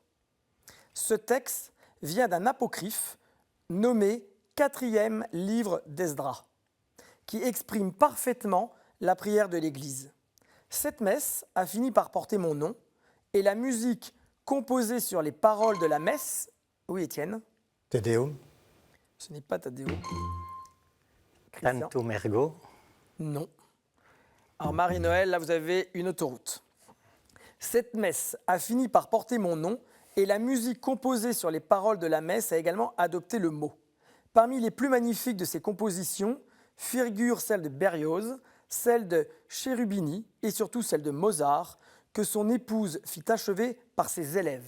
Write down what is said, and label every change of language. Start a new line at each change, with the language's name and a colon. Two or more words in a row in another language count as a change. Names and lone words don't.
French: Ce texte vient d'un apocryphe nommé 4e livre d'Esdras, qui exprime parfaitement la prière de l'Église. Cette messe a fini par porter mon nom et la musique composée sur les paroles de la messe... Oui, Étienne? Te Deum. Ce n'est pas Tadeo. Christian? Tantum ergo. Non. Alors Marie-Noël, là vous avez une autoroute. Cette messe a fini par porter mon nom et la musique composée sur les paroles de la messe a également adopté le mot. Parmi les plus magnifiques de ces compositions figurent celle de Berlioz, celle de Cherubini et surtout celle de Mozart, que son épouse fit achever par ses élèves.